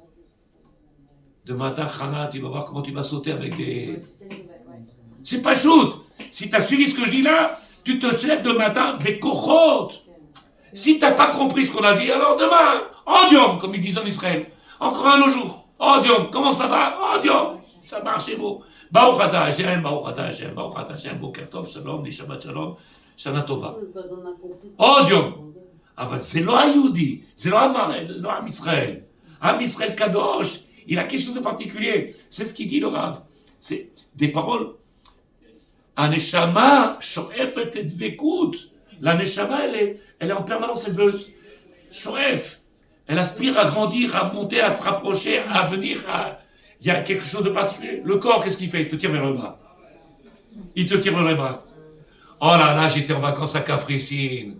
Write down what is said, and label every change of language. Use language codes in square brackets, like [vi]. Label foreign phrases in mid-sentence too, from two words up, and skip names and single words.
[fr] De matin, Chana, tu vas voir comment tu vas sauter avec des... C'est pas shoot. Si tu as suivi ce que je dis là, tu te lèves de matin, mais kochot. Si t'as pas compris ce qu'on a dit, alors demain, odium, comme ils disent en Israël. Encore un autre jour. Odium, comment ça va? Odium. Ça marche, c'est beau. [he] ברוך אתה השם, ברוך אתה השם, ברוך אתה השם, בוקר טוב, שלום, שבת שלום, שנה טובה. [fr] Odium. [he] אבל זה לא היהודי, זה לא עם ישראל. עם ישראל קדוש, [fr] il a quelque chose de particulier. C'est ce qu'il dit le Rav. C'est des paroles. [he] הנשמה שואפת לדבקות. [fr] La neshama, elle est en permanence, elle veut shoref. Elle aspire à grandir, à monter, à se rapprocher, à venir. Il y a quelque chose de particulier. Le corps, qu'est-ce qu'il fait? Il te tire vers le bas. Il te tire vers le bas. Oh là là, j'étais en vacances à Kafrissine.